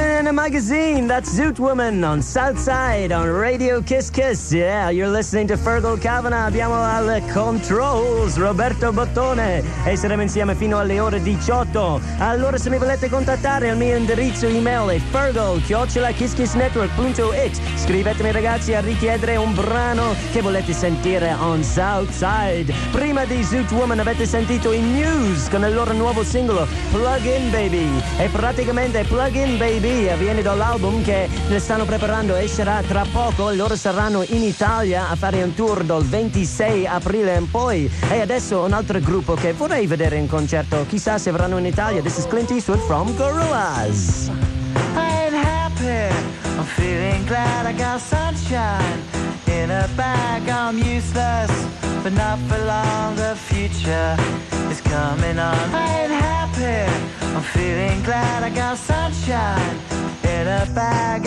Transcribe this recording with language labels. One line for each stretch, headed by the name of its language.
English: Magazine, that's Zoot Woman on Southside on Radio Kiss Kiss. Yeah, you're listening to Fergal Kavanagh.
Italian: Abbiamo al controls Roberto Bottone e saremo insieme fino alle ore 18. Allora, se mi volete contattare, il mio indirizzo email è fergal@kisskissnetwork.it. Scrivetemi, ragazzi, a richiedere un brano che volete sentire on Southside. Prima di Zoot Woman avete sentito i News con il loro nuovo singolo Plug In Baby. E praticamente Plug In Baby viene dall'album che ne stanno preparando, escerà tra poco. Loro saranno in Italia a fare un tour dal 26 aprile in poi. E adesso un altro gruppo che vorrei vedere in concerto, chissà se verranno in Italia.
English: This is Clint Eastwood from Gorillaz. I'm happy, I'm feeling glad, I got sunshine in a bag. I'm useless, but not for long, the future is coming on. I'm happy, I'm feeling glad, I got sunshine in a bag.